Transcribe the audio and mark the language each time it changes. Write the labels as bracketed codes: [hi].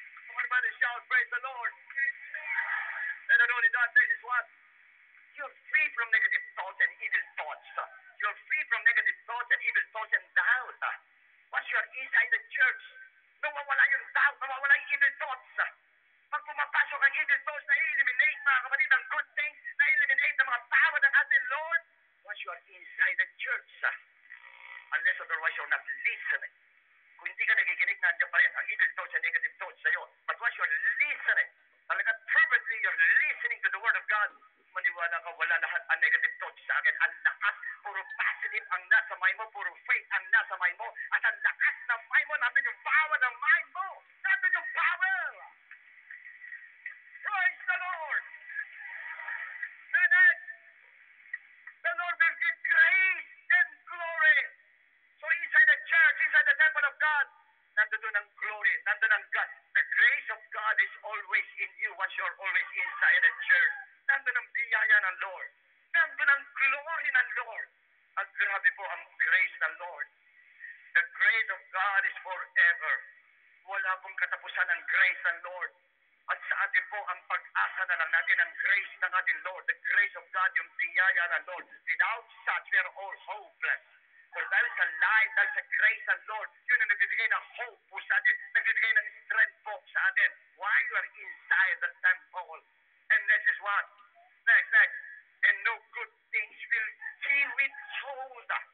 [en] Somebody shout, praise the Lord. And not only that, this is what? You're free from negative thoughts and evil thoughts. You're free from negative thoughts and evil thoughts and doubt. Once you're inside the church, [tl] nawawala yung doubt, nawawala yung evil thoughts. Pag pumapasok ang evil thoughts, na-eliminate mga kapatid ang good things, na-eliminate ang mga power ng ating Lord. [en] Once you are inside the church, unless otherwise you're not listening. [tl] Kung hindi ka nakikinig, nandiyan pa rin ang evil thoughts and negative thoughts sa'yo. [en] But once you're listening, talaga fervently you're listening to the Word of God, [tl] maniwala ka, wala lahat ang negative thoughts sa akin. Ang lakas, puro positive ang nasa mind mo, puro faith ang nasa mind mo, at ang lakas ng mind mo, nandun yung power ng mind mo. Nandun yung power. [en] Praise the Lord. And then, the Lord will give grace and glory. So inside the church, inside the temple of God, [tl] nandun ang glory, nandun ang God. [en] The grace of God is always in you once you're always inside the church. [tl] Nandun ang biyaya ng Lord. Nandun ang glory ng Lord. At grabe po ang grace ng Lord. [en] The grace of God is forever. [tl] Wala pong katapusan ang grace ng Lord. At sa atin po, ang pag-asa na lang natin ang grace ng ating Lord. [en] The grace of God, [tl] yung biyaya ng Lord. [en] Without such, we are all hopeless. [tl] For dahil sa light, dahil sa grace ng Lord, yun ang nagbibigay ng hope po sa atin, nagbibigay ng strength po sa atin. [en] While you are inside the temple. And next is what? Next. And no good things will he withhold.